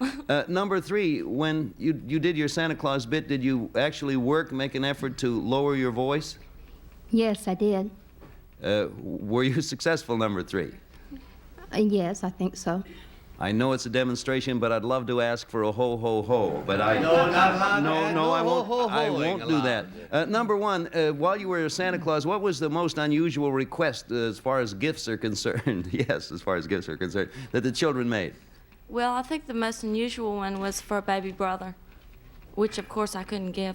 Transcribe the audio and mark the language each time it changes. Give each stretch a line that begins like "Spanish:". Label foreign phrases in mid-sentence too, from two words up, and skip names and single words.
English: Number 3, when you did your Santa Claus bit, did you actually make an effort to lower your voice? Yes, I did. Were you successful, number 3? Yes, I think so. I know it's a demonstration, but I'd love to ask for a ho-ho-ho, but I... No, not allowed. No, I won't. I won't do allowed. that. Number 1, while you were Santa Claus, what was the most unusual request as far as gifts are concerned? Yes, as far as gifts are concerned, that the children made? Well, I think the most unusual one was for a baby brother, which, of course, I couldn't give.